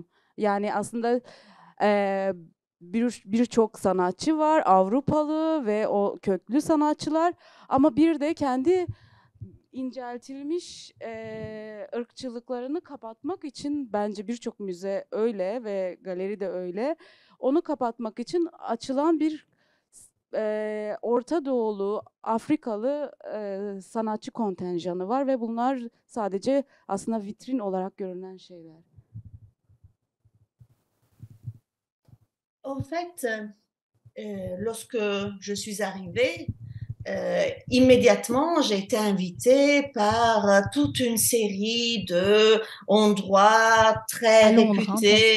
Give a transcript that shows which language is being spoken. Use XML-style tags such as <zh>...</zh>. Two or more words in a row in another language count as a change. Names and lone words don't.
<tr>Yani aslında birçok sanatçı var, Avrupalı ve o köklü sanatçılar ama bir de kendi inceltilmiş ırkçılıklarını kapatmak için bence birçok müze öyle ve galeri de öyle. Onu kapatmak için açılan bir Orta Doğulu, Afrikalı sanatçı kontenjanı var ve bunlar sadece aslında vitrin olarak görünen şeyler.</tr> <fr>En fait, lorsque je suis arrivée, immédiatement, j'ai été invitée par toute une série d'endroits très réputés.</fr>